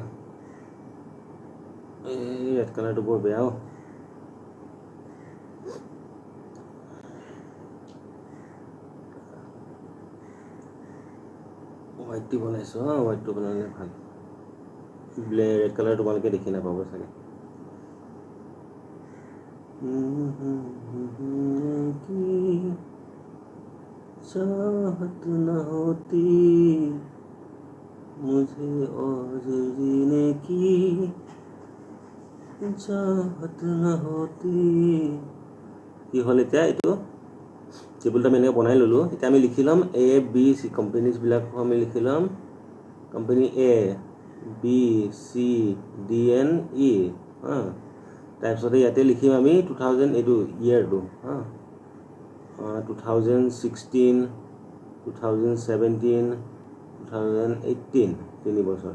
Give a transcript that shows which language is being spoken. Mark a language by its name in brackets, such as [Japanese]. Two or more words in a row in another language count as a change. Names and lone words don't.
[Assamese] এই ৰেড কালাৰটো বৰ বেয়া। হোৱাইটটো বনাইছোঁ, হোৱাইটটো বনালে ভাল। ৰেড কালাৰ তোমালোকে দেখি নাপাব চাগে। [Hindi] चाहत न होती मुझे और जीने की चाहत न होती। [Assamese] কি হ'ল এতিয়া, এইটো টেবুলটো আমি এনেকৈ বনাই ল'লোঁ। এতিয়া আমি লিখি ল'ম এ বি চি কোম্পানীজবিলাকো আমি লিখি ল'ম, কোম্পানী এ বি চি ডি এন ই। তাৰপিছতে ইয়াতে লিখিম আমি 2000, এইটো ইয়েৰটো 2016, 2017, 2018, 3 বছৰ।